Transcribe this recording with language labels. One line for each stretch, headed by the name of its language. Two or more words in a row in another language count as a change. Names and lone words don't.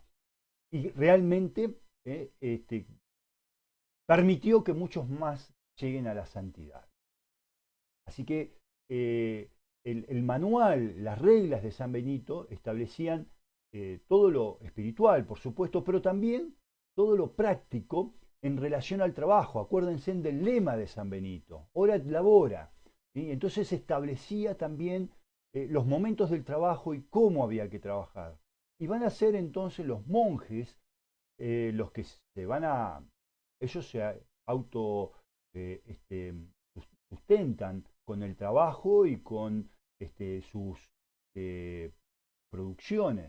Spanish: Y realmente permitió que muchos más lleguen a la santidad. Así que el manual, las reglas de San Benito establecían todo lo espiritual, por supuesto, pero también todo lo práctico en relación al trabajo. Acuérdense del lema de San Benito,
Latin: ora et labora.
Spanish: ¿Sí? Entonces establecía también los momentos del trabajo y cómo había que trabajar. Y van a ser entonces los monjes los que se van a, ellos se auto sustentan con el trabajo y con sus producciones.